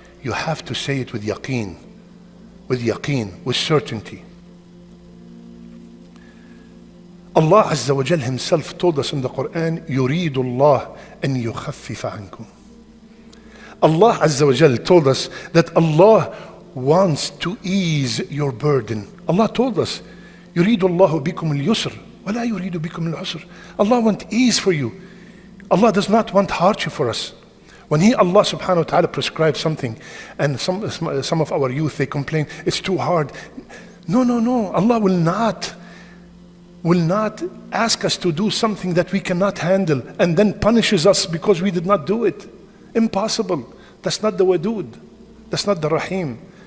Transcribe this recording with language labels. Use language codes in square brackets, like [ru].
[en] You have to say it with yaqeen, with certainty. Allah Azza wa Jal himself told us in the Qur'an, [ar] يُرِيدُ اللَّهُ أَن يُخَفِّفَ عَنْكُمْ. [en] Allah Azza wa Jal told us that Allah wants to ease your burden. Allah told us, [ar] يُرِيدُ اللَّهُ بِكُمُ الْيُسْرِ وَلَا يُرِيدُ بِكُمُ الْعُسْرِ. [en] Allah wants ease for you. Allah does not want hardship for us. When Allah subhanahu wa ta'ala prescribes something, and some of our youth, they complain, it's too hard. No. Allah will not ask us to do something that we cannot handle and then punishes us because we did not do it. Impossible. That's not the Wadud. That's not the Rahim.